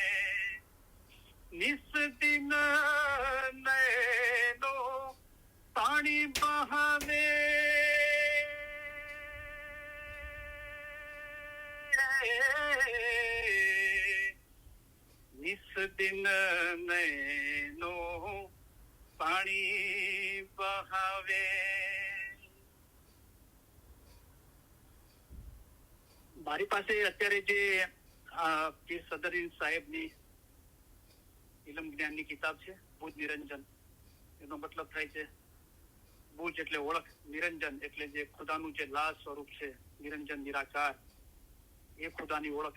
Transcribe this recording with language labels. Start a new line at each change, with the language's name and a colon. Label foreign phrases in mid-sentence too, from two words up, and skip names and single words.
Hindi: निस दिन नैनो पानी बहावे निस दिन नैनो पानी बहावे
Gujarati: મારી પાસે અત્યારે જે પીર સદરીન સાહેબની ઇલમ જ્ઞાનની કિતાબ છે બુજ નિરંજન. એનો મતલબ થાય છે બુજ એટલે ઓળખ, નિરંજન એટલે જે ખુદાનું જે લાશ સ્વરૂપ છે, નિરંજન નિરાકાર, એ ખુદાની ઓળખ.